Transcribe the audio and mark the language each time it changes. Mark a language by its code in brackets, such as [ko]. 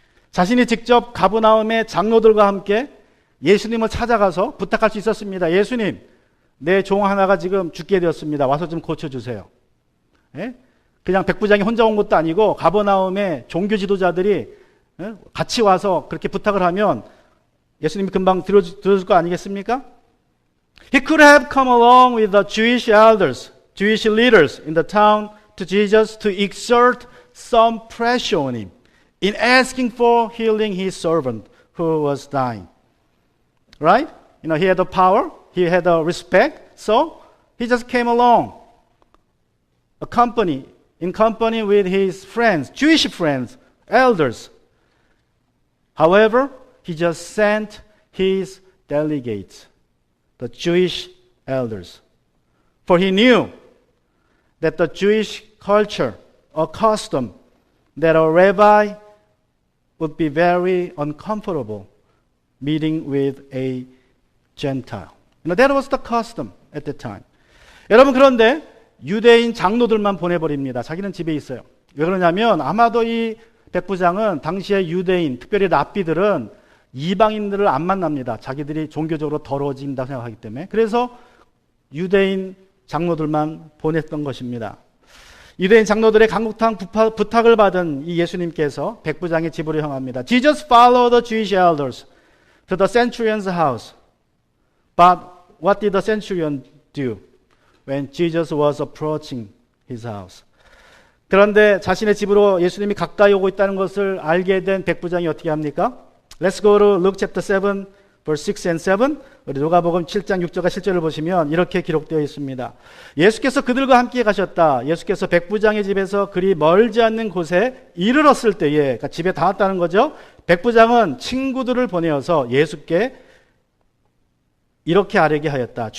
[ko] 자신이 직접 가버나움의 장로들과 함께 예수님을 찾아가서 부탁할 수 있었습니다. 예수님, 내 종 하나가 지금 죽게 되었습니다. 와서 좀 고쳐주세요. 그냥 백부장이 혼자 온 것도 아니고 가버나움의 종교 지도자들이 같이 와서 그렇게 부탁을 하면 예수님이 금방 들어줄 거 아니겠습니까? [en] He could have come along with the Jewish elders, Jewish leaders in the town to Jesus to exert some pressure on him in asking for healing his servant who was dying. Right? He had the power, he had the respect, so he just came along, in company with his friends, Jewish friends, elders. However, he just sent his delegates, the Jewish elders. For he knew that the Jewish culture or custom that a rabbi would be very uncomfortable meeting with a Gentile. That was the custom at the time. [ko] 여러분, 그런데 유대인 장로들만 보내버립니다. 자기는 집에 있어요. 왜 그러냐면 아마도 이 백부장은 당시에 유대인, 특별히 랍비들은 이방인들을 안 만납니다. 자기들이 종교적으로 더러워진다고 생각하기 때문에. 그래서 유대인 장로들만 보냈던 것입니다. 유대인 장로들의 강력한 부탁을 받은 이 예수님께서 백부장의 집으로 향합니다. [en] Jesus followed the Jewish elders to the centurion's house. But what did the centurion do when Jesus was approaching his house? [ko] 그런데 자신의 집으로 예수님이 가까이 오고 있다는 것을 알게 된 백부장이 어떻게 합니까? [en] Let's go to Luke chapter 7, verse 6 and 7. [ko] 우리 누가복음 7장 6절과 7절을 보시면 이렇게 기록되어 있습니다. 예수께서 그들과 함께 가셨다. 예수께서 백부장의 집에서 그리 멀지 않는 곳에 이르렀을 때에, 그러니까 집에 다 왔다는 거죠. 백부장은 친구들을 보내어서 예수께 이렇게 아뢰게 하였다.